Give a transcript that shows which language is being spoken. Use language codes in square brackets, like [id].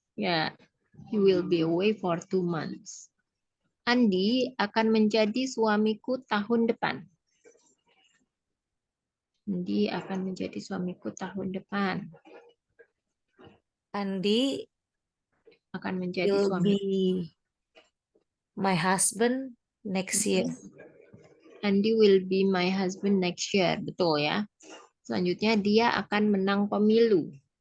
[en] ya. He will be away for 2 months. [id] Andi akan menjadi suamiku tahun depan. Andi akan menjadi suamiku tahun depan. Andi Akan menjadi [en] will [id] suami. [en] be my husband next year. Andi will be my husband next year. [id] Betul ya. Selanjutnya dia akan menang pemilu.